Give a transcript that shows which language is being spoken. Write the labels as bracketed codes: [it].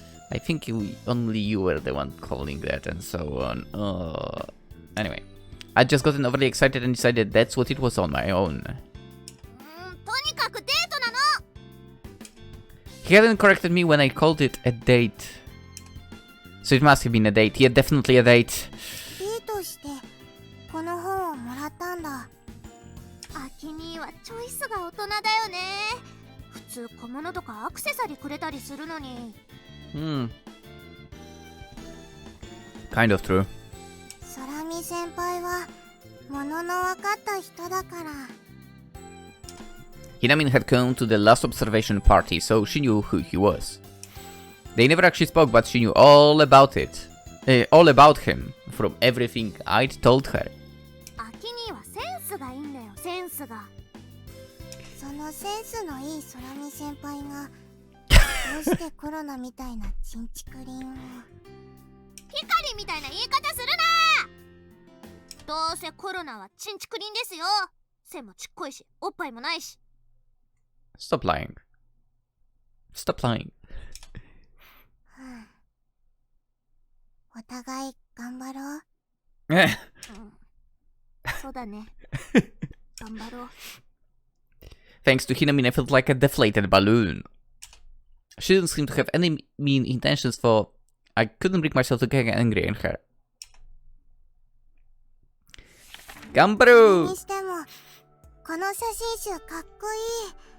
[en] I think only you were the one calling that and so on. Anyway, I just gotten overly excited and decided that's what it was on my own. [ja] とにかくデートなの。 [en] He hadn't corrected me when I called it a date. So it must have been a date. Yeah, definitely a date. [ja] してこの本をもらったんだ。アキ兄はチョイスが大人だよね。普通小物とかアクセサリーくれたりするのに。 [en] Kind of true. [ja] 空見先輩は物の分かった人だから。 [en] Hinamin had come to the last observation party, so she knew who he was. They never actually spoke, but she knew all about it. All about him from everything I'd told her. [ja] アキ兄はセンスがいいんだよ、センスが。そのセンスのいい空見先輩がどうしてコロナみたいなチンチクリンを。ヒカリみたいな言い方するな。どうせコロナはチンチクリンですよ。背もちっこいし、おっぱいもないし。 [en] Stop lying. Stop lying. [ja] お互い頑張ろう。そうだね。頑張ろう。 [en] Thanks to Hinamin, I felt like a deflated balloon. She didn't seem to have any mean intentions for... I couldn't bring myself to get angry at her. [ja] 頑張ろう。にしても、この写真集かっこいい。